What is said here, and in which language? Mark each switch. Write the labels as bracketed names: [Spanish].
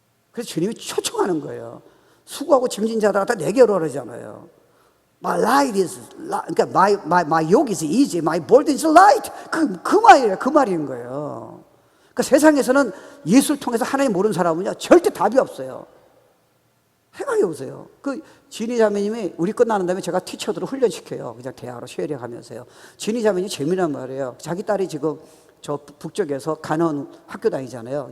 [Korean] 그래서 주님이 초청하는 거예요. 수고하고 짐진 자들 다 내게 오라 그러잖아요. [English] My light is, [Korean] 그러니까 [English] my yoke is easy, my burden is light. [Korean] 그 말이에요. 그 말인 거예요. 그러니까 세상에서는 예수를 통해서 하나님 모르는 사람은요, 절대 답이 없어요. 생각해 보세요. 그 진희 자매님이 우리 끝나는 다음에 제가 티처들을 훈련시켜요. 그냥 대화로 쉐어링 하면서요. 진희 자매님이 재미난 말이에요. 자기 딸이 지금 저 북쪽에서 간원 학교 다니잖아요.